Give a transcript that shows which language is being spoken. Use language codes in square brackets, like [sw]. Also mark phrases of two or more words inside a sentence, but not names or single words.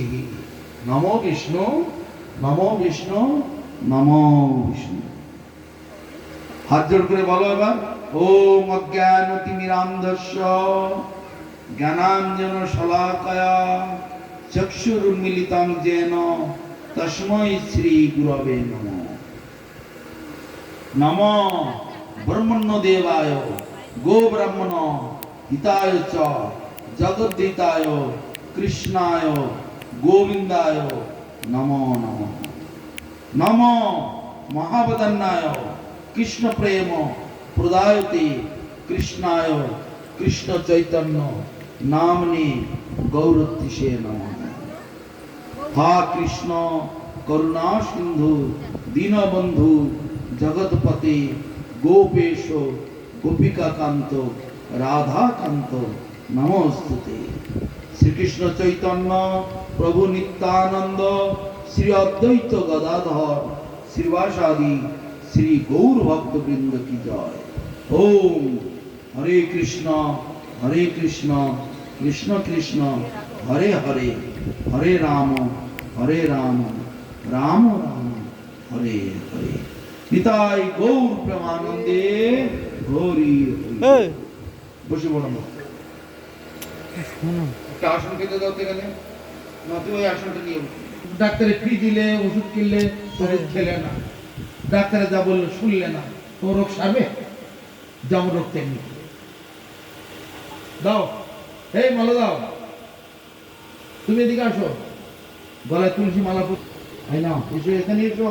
[sa] নমো বিষ্ণু, নমো বিষ্ণু, নমো বিষ্ণু। [bn] হাত জোড় করে বলো এবার, [sa] ওম অজ্ঞানতিমিরান্ধস্য জ্ঞানাঞ্জন শলাকয়া চক্ষুরুন্মিলিতং যেন তস্मै শ্রী গুরবে নমঃ। নমো ব্রহ্মণ্য দেবায় গো ব্রাহ্মণ হিতায় চ জগদ্ধিতায় কৃষ্ণায় গোবিন্দায় নমো নমঃ। নমো মহাবদন্নায় কৃষ্ণ প্রেম প্রদায়তে কৃষ্ণায় কৃষ্ণ চৈতন্য नामने गौरतिशे नमः। हा कृष्ण करुणा सिंधु दीनबंधु जगतपते गोपेश गोपिका कांत राधा कांत नमोस्तुते। श्री कृष्ण चैतन्य प्रभु नित्यानंद श्री अद्वैत गदाधर श्रीवासादि श्री गौर भक्त वृंद [hi] की जय। [sa] ओम हरे कृष्ण कृष्ण कृष्ण हरे हरे हरे राम राम राम हरे हरे। निताई गौर प्रेमानंदे गौरी [bn] বসে বলো একটা আসন খেতে দাও এখানে না তুই ওই আসনটা নিয়ে ডাক্তারে ফি দিলে ওষুধ কিনলে তোর খেলে না ডাক্তারে যা বললো শুনলে না তোর রোগ সারবে যেমন রোগ তেমনি দাও এই মালা দাও তুমি এদিকে আসো গলায় তুলসী মালা এই নাও এসো এখানে এসো